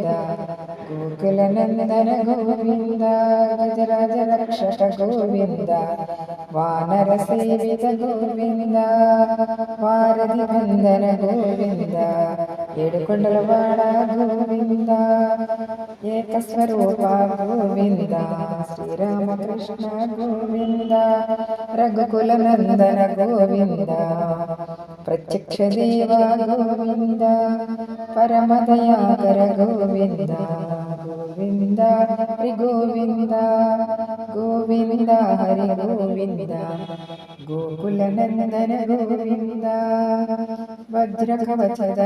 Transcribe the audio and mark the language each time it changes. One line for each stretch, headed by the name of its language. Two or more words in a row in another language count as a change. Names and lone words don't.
Telugu: గోకుల నందన గోవింద, గజరాజ రక్షక గోవింద, వానర సేవిత గోవింద, వారధి వందన గోవింద, ఏడుకొండలవాడ గోవింద, ఏకస్వరూప గోవింద, శ్రీరామకృష్ణ గోవింద, రఘుకుల నందన గోవింద,
Sanskrit: प्रत्यक्ष देवा गोविंद परम दयाकर गोविंद गोविंद हरि गोविंद गोविंद हरि गोविंद गोकुल नंदन गोविंद वज्र कवचधर